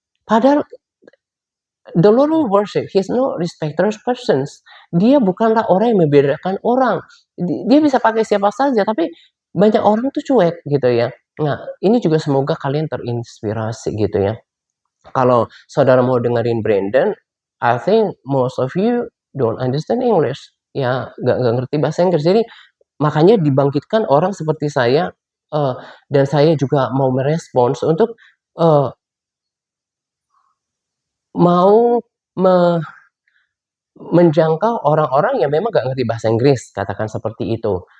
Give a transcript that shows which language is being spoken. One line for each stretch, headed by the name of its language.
Indonesian: Padahal
English: the Lord of worship, He's no respecter of persons.
Indonesian: Dia bukanlah orang yang membedakan orang. Dia bisa pakai siapa saja, tapi banyak orang tuh cuek gitu ya. Nah, ini juga semoga kalian terinspirasi gitu ya. Kalau saudara mau dengerin
English: Brandon, I think most of you don't understand English.
Indonesian: Ya, nggak ngerti bahasa Inggris. Jadi makanya dibangkitkan orang seperti saya, dan saya juga mau merespons untuk mau menjangkau orang-orang yang memang nggak ngerti bahasa Inggris, katakan seperti itu.